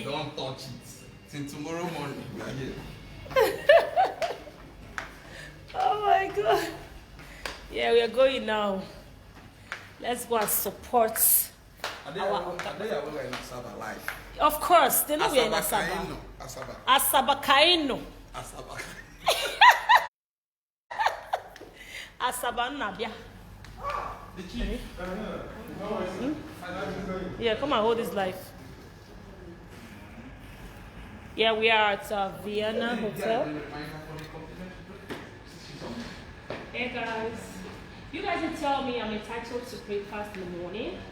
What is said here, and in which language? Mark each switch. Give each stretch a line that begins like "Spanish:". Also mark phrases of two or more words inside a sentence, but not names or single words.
English: Don't touch it. Till tomorrow morning, we are here. Oh my God. Yeah, we are going now. Let's go and support. Are they aware in Asaba live? Of course, they know we are in Asaba. Asaba. Asaba Kaino. Asaba. Asaba Nabia. The chief. Yeah, come and hold this life. Yeah, we are at Vienna Hotel. Hey guys, you guys can tell me I'm entitled to breakfast in the morning.